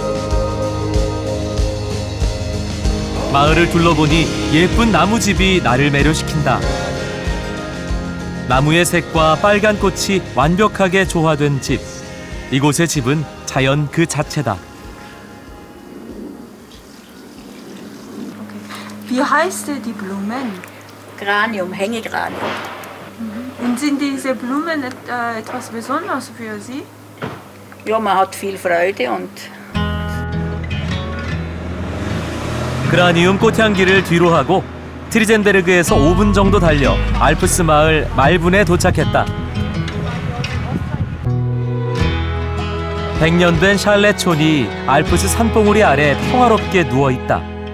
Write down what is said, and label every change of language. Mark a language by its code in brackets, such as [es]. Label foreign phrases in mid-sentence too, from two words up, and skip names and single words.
[ko] 마을을 둘러보니 예쁜 나무집이 나를 매료시킨다. 나무의 색과 빨간 꽃이 완벽하게 조화된 집. 이곳의 집은 자연 그 자체다. [de] Wie heißt die Blumen? Granium, Hängegranium. Und sind diese Blumen etwas Besonderes für Sie? Ja, man hat viel Freude und [ko] 그라니움 꽃향기를 뒤로 하고 트리젠베르그에서 5분 정도 달려 알프스 마을 말분에 도착했다. 100년 된 샬레촌이 알프스 산봉우리 아래 평화롭게 누워있다.